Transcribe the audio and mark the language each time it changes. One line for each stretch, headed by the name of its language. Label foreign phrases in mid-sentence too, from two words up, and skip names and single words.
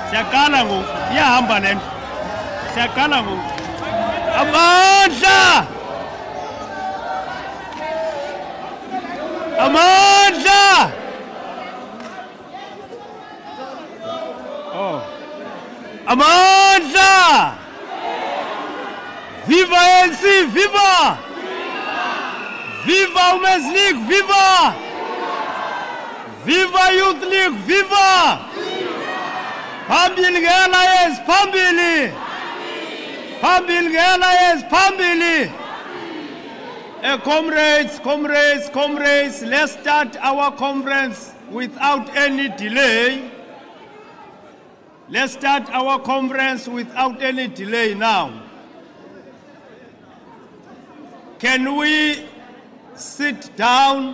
Xhosa: Siyaqala ngoku. Iyahamba le nto. Siyaqala ngoku. Amandla! Amandla! Oh. Amandla! Viva ANC! Viva! Viva Women's League! Viva! Viva Youth League! Viva! Phambili nge-alliance! Phambili! Phambili nge-alliance! Phambili!
English: Comrades, let's start our conference without any delay. Let's start our conference without any delay now. Can we sit down?